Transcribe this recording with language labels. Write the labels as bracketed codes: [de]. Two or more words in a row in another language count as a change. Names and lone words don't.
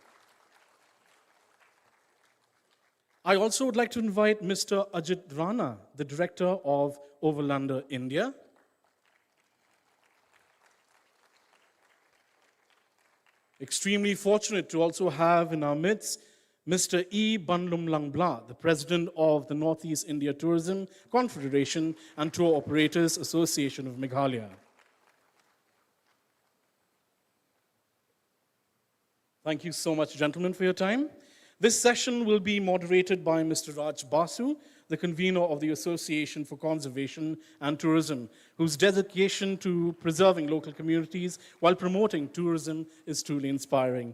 [en] I also would like to invite Mr. Ajit Rana, the director of Overlander India. Extremely fortunate to also have in our midst Mr. E. Banlum Langbla, the president of the Northeast India Tourism Confederation and Tour Operators Association of Meghalaya. Thank you so much, gentlemen, for your time. This session will be moderated by Mr. Raj Basu, the convener of the Association for Conservation and Tourism, whose dedication to preserving local communities while promoting tourism is truly inspiring.